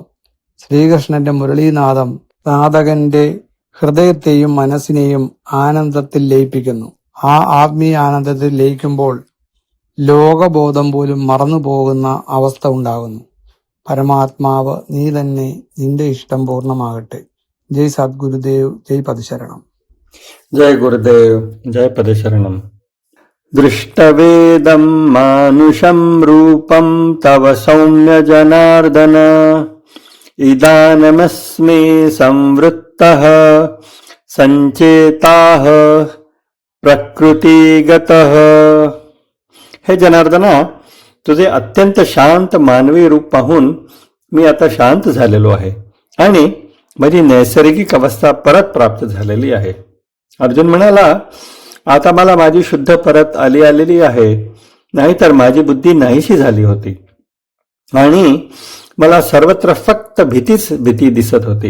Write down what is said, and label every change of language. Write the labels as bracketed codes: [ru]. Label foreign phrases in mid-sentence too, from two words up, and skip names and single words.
[ml] ശ്രീകൃഷ്ണന്റെ മുരളീനാദം സാധകന്റെ ഹൃദയത്തെയും മനസ്സിനെയും ആനന്ദത്തിൽ ലയിപ്പിക്കുന്നു. ആ ആത്മീയ ആനന്ദത്തിൽ ലയിക്കുമ്പോൾ ലോകബോധം പോലും മറന്നുപോകുന്ന അവസ്ഥ ഉണ്ടാകുന്നു. പരമാത്മാവ് നീ തന്നെ, നിന്റെ ഇഷ്ടം പൂർണ്ണമാകട്ടെ. [sa] ജയ് സദ്ഗുരുദേവ്, ജയ് പദശരണം. जय गुरुदेव, जय पदशरणम. दृष्टवेदं मानुषं रूपं तव सौम्य जनार्दन, इदानीमस्मि संवृत्तः संचेताः प्रकृतिगतः. [mr] हे जनार्दना, तुझे अत्यंत शांत मानवी रूप पाहून मी आता शांत झालेलो आहे आणि माझी नैसर्गिक अवस्था परत प्राप्त झालेली आहे. अर्जुन म्हणाला, आता मला माझी शुद्ध परत आलेली आहे, नाहीतर माझी बुद्धी नाहीशी झाली होती आणि मला सर्वत्र फक्त भीती दिसत होती.